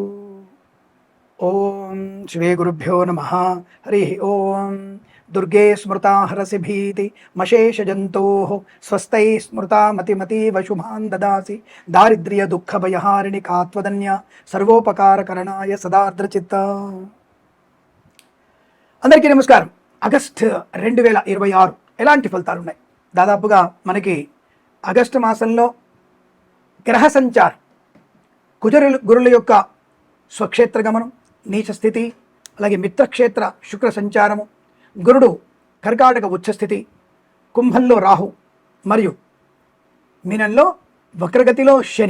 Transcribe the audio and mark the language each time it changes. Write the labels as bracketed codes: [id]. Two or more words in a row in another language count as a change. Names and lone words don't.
[sa] ओं श्रीगुरुभ्यो नमः। हरिः ओं। दुर्गे स्मृता हरसि भीति मशेषजन्तोः स्वस्तैः स्मृता मतिमतीव शुभान् ददासि दारिद्र्य दुःखभयहारिणि कात्वदन्या सर्वोपकारकरणाय सदार्द्रचित्ता। [te] అందరికీ నమస్కారం. ఆగస్టు 2026 ఎలాంటి ఫలితాలు ఉన్నాయి? దాదాపుగా మనకి ఆగస్టు మాసంలో గ్రహ సంచారం, గురుల యొక్క స్వక్షేత్ర గమనం, నీచ స్థితి, అలాగే మిత్రక్షేత్ర శుక్ర సంచారము, గురుడు కర్కాటక ఉచ్చస్థితి, కుంభంలో రాహు మరియు మీనంలో వక్రగతిలో శని.